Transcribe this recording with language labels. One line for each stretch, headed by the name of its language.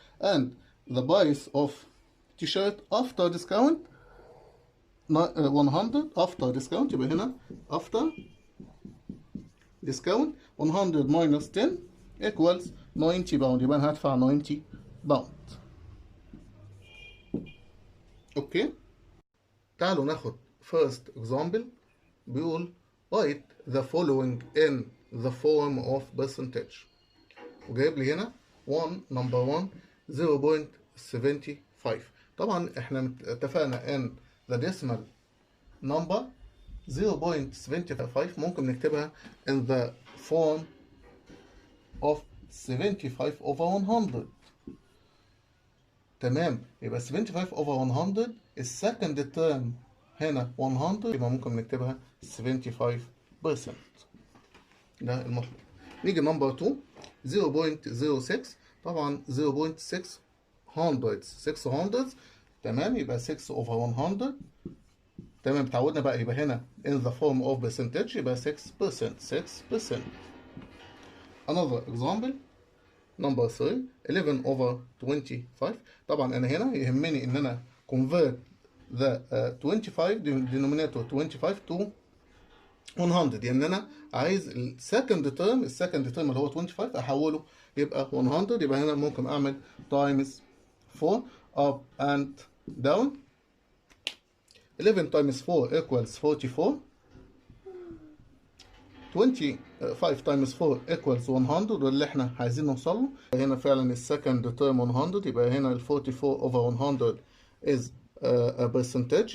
English: and the price of t-shirt after discount 100 after discount.
Arabic: يبقى هنا
English: after discount 100 minus 10 equals 90 pound.
Arabic: يبقى انا هدفع 90 باوند. اوكي، تعالوا ناخد
English: first example.
Arabic: بيقول
English: write the following in the form of percentage.
Arabic: وجايب لي هنا 1 number 1 0.75. طبعا احنا اتفقنا ان
English: the decimal number 0.75 ممكن نكتبها in the form of 75 over 100.
Arabic: تمام، يبقى
English: 75 over 100
Arabic: السكند تيرم هنا 100، يبقى ممكن نكتبها 75%. ده المطلوب. نيجي نمبر 2 0.06. طبعا 0.6 600. تمام، يبقى 6 over 100. تمام، اتعودنا بقى يبقى هنا
English: in the form of percentage
Arabic: يبقى 6%. 6%.
English: Another example number 3 11 over 25.
Arabic: طبعا انا هنا يهمني ان انا
English: convert the 25 denominator 25 to 100.
Arabic: يعني انا عايز السكند تيرم اللي هو 25 احوله يبقى 100. يبقى هنا ممكن اعمل
English: times 4 up and down. 11 times 4 equals 44. 25 times 4 equals 100
Arabic: واللي احنا عايزين نوصل له. هنا فعلا السكند تيرم 100. يبقى هنا
English: ال 44 over 100 is a percentage.